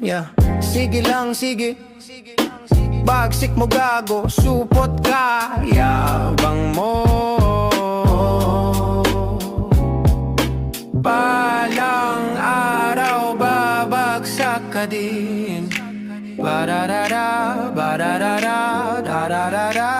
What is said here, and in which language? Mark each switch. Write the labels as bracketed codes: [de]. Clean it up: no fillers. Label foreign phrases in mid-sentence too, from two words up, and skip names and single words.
[tl] Yeah. Sige lang, sige. Bagsik mo gago, supot ka, yabang mo. Balang araw, babagsak ka din. Ba-da-da-da, ba-da-da-da, da-da-da-da.